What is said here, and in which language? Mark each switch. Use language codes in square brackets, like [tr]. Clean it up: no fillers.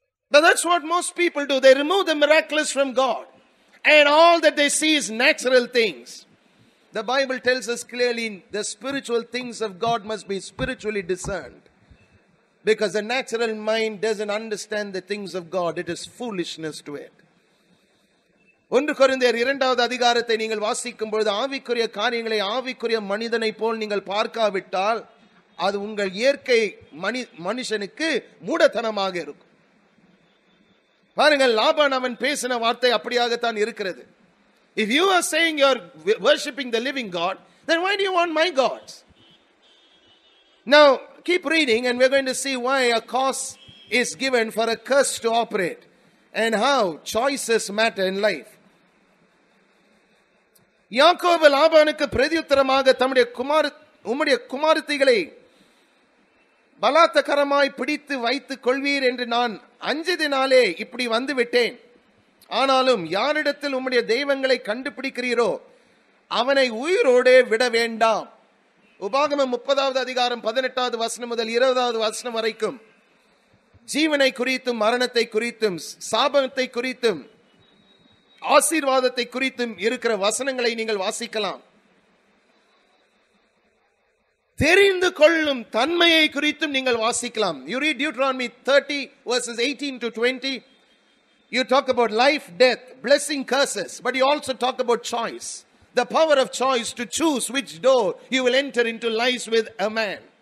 [en] But that's what most people do. They remove the miraculous from God. And all that they see is natural things. The Bible tells us clearly the spiritual things of God must be spiritually discerned. Because the natural mind doesn't understand the things of God. It is foolishness to it. [ta] 1 கொரிந்தியர் 2வது அதிகாரத்தை நீங்கள் வாசிக்கும் பொழுது ஆவிக்குரிய காரியங்களை ஆவிக்குரிய மனிதனை போல் நீங்கள் பார்க்காவிட்டால் அது உங்கள் இயற்கை மனுஷனுக்கு மூடத்தனமாக இருக்கும். பாருங்கள், லாபான் அவன் பேசின வார்த்தை அப்படியாகத்தான் இருக்கிறது. [en] If you are saying you are worshipping the living God, then why do you want my gods? Now, keep reading and we're going to see why a cause is given for a curse to operate and how choices matter in life. [ta] யாக்கோபு லாபானுக்கு பிரதியுத்தரமாக உம்முடைய குமாரத்திகளை பலாத்காரமாய் பிடித்து வைத்துக் கொள்வீர் என்று நான் அஞ்சதினாலே இப்படி வந்து விட்டேன். ஆனாலும் யாரிடத்தில் உம்முடைய தெய்வங்களை கண்டுபிடிக்கிறீரோ அவனை உயிரோடே விட வேண்டாம். உபாகமம் 30வது அதிகாரம் 18வது வசனம் முதல் 20வது வசனம் வரைக்கும் ஜீவனை குறித்தும் மரணத்தை குறித்தும் சாபத்தை குறித்தும் ஆசீர்வாதத்தை குறித்தும் இருக்கிற வசனங்களை நீங்கள் வாசிக்கலாம். தெரிந்து கொள்ளும் தன்மையை குறித்தும் நீங்கள் வாசிக்கலாம். [en] You read Deuteronomy 30 verses 18 to 20. You talk about life, death, blessing, curses, but you also talk about choice. The power of choice to choose which door you will enter into lies with a man.